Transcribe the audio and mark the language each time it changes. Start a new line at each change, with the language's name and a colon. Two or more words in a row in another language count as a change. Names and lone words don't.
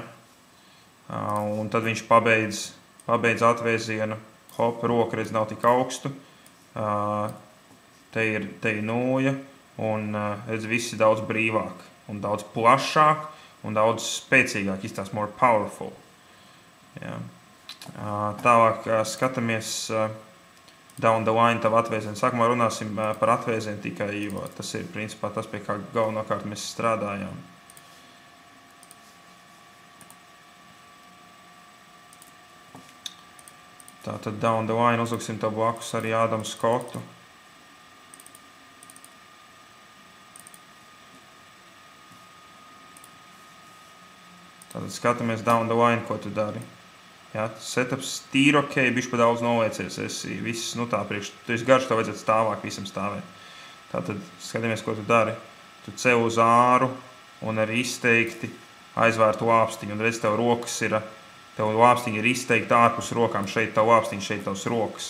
Latvian: Un tad viņš pabeidz atvēzienu. Hop, roka, redz, nav tik augstu. Te ir noja un, redz, viss ir daudz brīvāk un daudz plašāk un daudz spēcīgāk, izstās
English: more powerful.
Latvian: Ja? Tālāk skatāmies
English: down the line
Latvian: tavu atvēzienu. Sākumā runāsim par atvēzienu tikai, jo tas ir principā tas, pie kā galvenokārt mēs strādājām. Tātad
English: down the line
Latvian: uzliksim tev blakus arī Ādamu Skotu. Tātad skatāmies
English: down the line,
Latvian: ko tu dari. Jā, setups tīri ok, bišķi pa daudz noliecies, esi viss, tā priekš, tu esi garš, tev vajadzētu stāvāk visam stāvēt. Tātad skatāmies, ko tu dari. Tu ceļ uz āru un ar izteikti aizvērtu lāpstiņu, un redz, tev rokas ir, tev lāpstiņi ir izteikti ārpus rokām, šeit tev lāpstiņi, šeit tavs rokas.